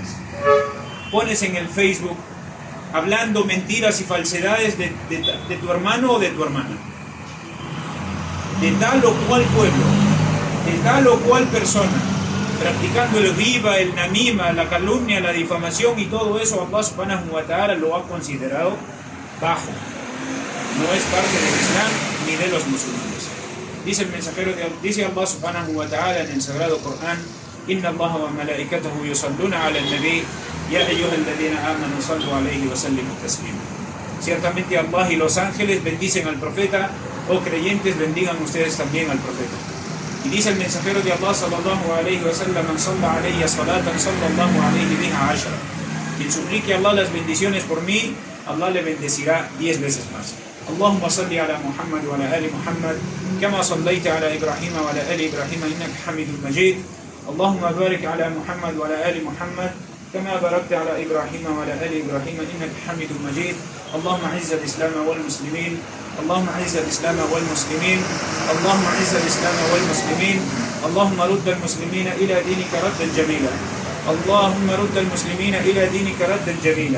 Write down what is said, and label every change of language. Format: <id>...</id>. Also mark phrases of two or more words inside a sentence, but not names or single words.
<es>Pones en el Facebook hablando mentiras y falsedades de tu hermano o de tu hermana, de tal o cual pueblo, de tal o cual persona, practicando el ghiba, el namima, la calumnia, la difamación y todo eso.</es> <ar>الله سبحانه وتعالى</ar> <es>lo ha considerado bajo. No es parte del Islam ni de los musulmanes. Dice el mensajero dice</es> <ar>الله سبحانه وتعالى</ar> <es>en el sagrado Corán:</es> <ar>إن الله وملائكته يصلون على النبي يا أيها الذين آمنوا صلوا عليه وسلموا تسليما.</ar> <es>Ciertamente Allah y los ángeles bendicen al profeta. Oh creyentes, bendigan ustedes también al profeta. Y dice el mensajero de Allah</es> <ar>صلى الله عليه وسلم من صلى علي صلاة صلى الله عليه بها عشرا.</ar> <es>Quien suplique a Allah las bendiciones por mí, Allah le bendecirá 10 veces más.</es> <ar>اللهم صل على محمد وعلى آل محمد كما صليت على إبراهيم وعلى آل إبراهيم إنك حميد مجيد. اللهم بارك على محمد وعلى آل محمد كما باركت على إبراهيم وعلى آل إبراهيم إنك حميد مجيد. اللهم أعز الإسلام والمسلمين. اللهم أعز الإسلام والمسلمين. اللهم أعز الإسلام والمسلمين. اللهم رد المسلمين إلى دينك ردا جميلا. اللهم رد المسلمين إلى دينك ردا جميلا.</ar>